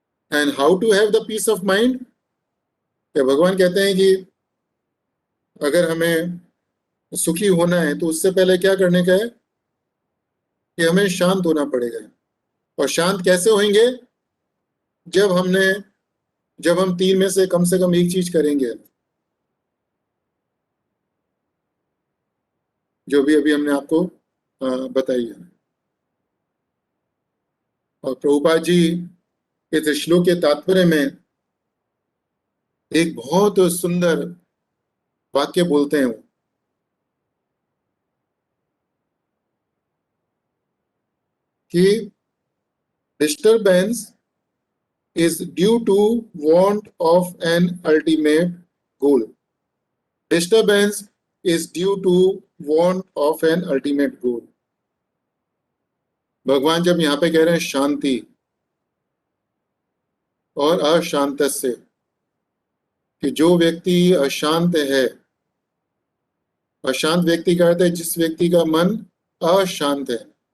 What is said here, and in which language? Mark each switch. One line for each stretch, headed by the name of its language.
English: And how to have the peace of mind?
Hindi: क्या भगवान कहते हैं कि अगर हमें सुखी होना है तो उससे पहले क्या करने का है? कि हमें शांत होना पड़ेगा। और शांत कैसे होंगे? जब हम तीन में से कम एक चीज करेंगे, जो भी अभी हमने आपको बताई है। और प्रभुपाद जी इस श्लोक के तात्पर्य में एक बहुत सुंदर वाक्य बोलते हैं कि
English: Disturbance is due to want of an ultimate goal. Disturbance is due to want of an ultimate goal.
Hindi: भगवान जब यहाँ पे कह रहे हैं शांति और अशांतस्य, कि जो व्यक्ति अशांत है, अशांत व्यक्ति का अर्थ है जिस व्यक्ति का मन अशांत है।